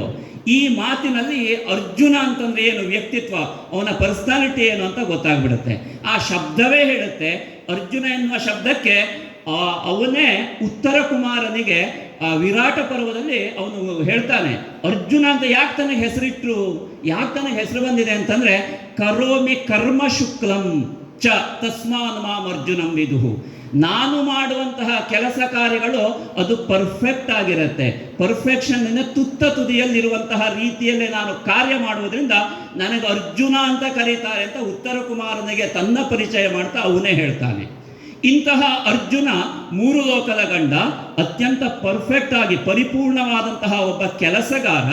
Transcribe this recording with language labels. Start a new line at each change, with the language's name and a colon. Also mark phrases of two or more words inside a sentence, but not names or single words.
Kannada: ಈ ಮಾತಿನಲ್ಲಿ ಅರ್ಜುನ ಅಂತಂದ್ರೆ ಏನು, ವ್ಯಕ್ತಿತ್ವ, ಅವನ ಪರ್ಸನಾಲಿಟಿ ಏನು ಅಂತ ಗೊತ್ತಾಗ್ಬಿಡುತ್ತೆ. ಆ ಶಬ್ದವೇ ಹೇಳುತ್ತೆ. ಅರ್ಜುನ ಎನ್ನುವ ಶಬ್ದಕ್ಕೆ ಅವನೇ ಉತ್ತರ ಕುಮಾರನಿಗೆ ವಿರಾಟ ಪರ್ವದಲ್ಲಿ ಅವನು ಹೇಳ್ತಾನೆ, ಅರ್ಜುನ ಅಂತ ಯಾಕೆ ತನಗೆ ಹೆಸರಿಟ್ರು, ಯಾಕೆ ತನಗೆ ಹೆಸರು ಬಂದಿದೆ ಅಂತಂದ್ರೆ,
Sanskrit: ಕರೋಮಿ ಕರ್ಮ ಶುಕ್ಲಂ ಚ ತಸ್ಮಾನ್ ಮಾಂ ಅರ್ಜುನಂ ವಿದುಹು.
Kannada: ನಾನು ಮಾಡುವಂತಹ ಕೆಲಸ ಕಾರ್ಯಗಳು ಅದು ಪರ್ಫೆಕ್ಟ್ ಆಗಿರುತ್ತೆ. ಪರ್ಫೆಕ್ಷನ್ ತುತ್ತ ತುದಿಯಲ್ಲಿರುವಂತಹ ರೀತಿಯಲ್ಲೇ ನಾನು ಕಾರ್ಯ ಮಾಡುವುದರಿಂದ ನನಗೆ ಅರ್ಜುನ ಅಂತ ಕರೀತಾರೆ ಅಂತ ಉತ್ತರ ಕುಮಾರನಿಗೆ ತನ್ನ ಪರಿಚಯ ಮಾಡ್ತಾ ಅವನೇ ಹೇಳ್ತಾನೆ. ಇಂತಹ ಅರ್ಜುನ ಮೂರು ಲೋಕದ ಗಂಡ, ಅತ್ಯಂತ ಪರ್ಫೆಕ್ಟ್ ಆಗಿ ಪರಿಪೂರ್ಣವಾದಂತಹ ಒಬ್ಬ ಕೆಲಸಗಾರ.